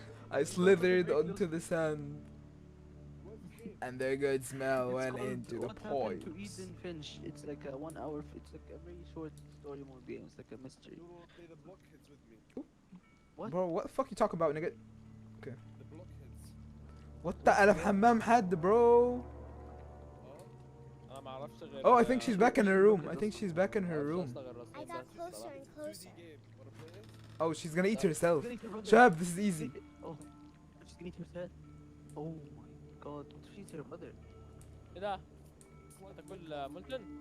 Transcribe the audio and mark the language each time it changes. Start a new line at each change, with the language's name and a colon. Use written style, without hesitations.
English: I slithered onto the sand. And their good smell went into the What happened to pipes. Edie Finch? It's like a 1 hour. It's like a very short story mode game. It's like a mystery. You will play the blockheads with me. What? Bro, what the fuck you talking about, nigga? The blockheads. What the
Arabic: أنا في حمام حد, bro. أنا ما أعرفش غير.
English: Oh, I think she's back in her room. I think she's back in her room. I got closer and closer. 2D game. Wanna play it? Oh, she's gonna eat herself. She's gonna eat her brother. Shab, this is easy. Oh, she's gonna eat herself. Oh my god, what if she eats her brother?
Arabic: إيه ده؟ تاكل مولتن؟